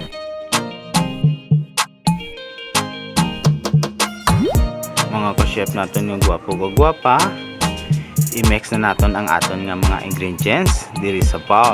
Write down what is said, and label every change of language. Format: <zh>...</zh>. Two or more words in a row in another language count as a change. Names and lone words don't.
<tl>mga ka-chef natin yung gwapo-gwapa.</tl> <hil>I-mix na natin ang aton nga mga ingredients diri sa bowl.</hil>